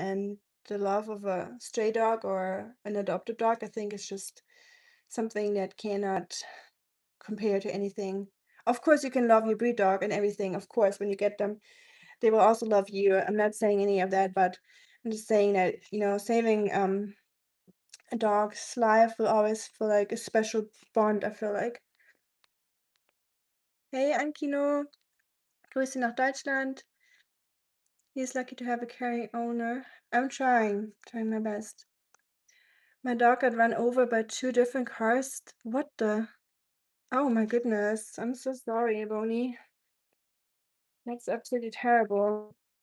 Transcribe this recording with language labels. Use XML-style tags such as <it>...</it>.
<en>And the love of a stray dog or an adopted dog, I think, is just something that cannot compare to anything. Of course, you can love your breed dog and everything, of course, when you get them they will also love you. I'm not saying any of that, but I'm just saying that, saving a dog's life will always feel like a special bond, I feel like.</en> <de>Hey, Ankino, Grüße nach Deutschland.</de> <en>He's lucky to have a caring owner. I'm trying my best. My dog got run over by 2 different cars. What the? Oh my goodness. I'm so sorry, Bonnie. That's absolutely terrible.</en>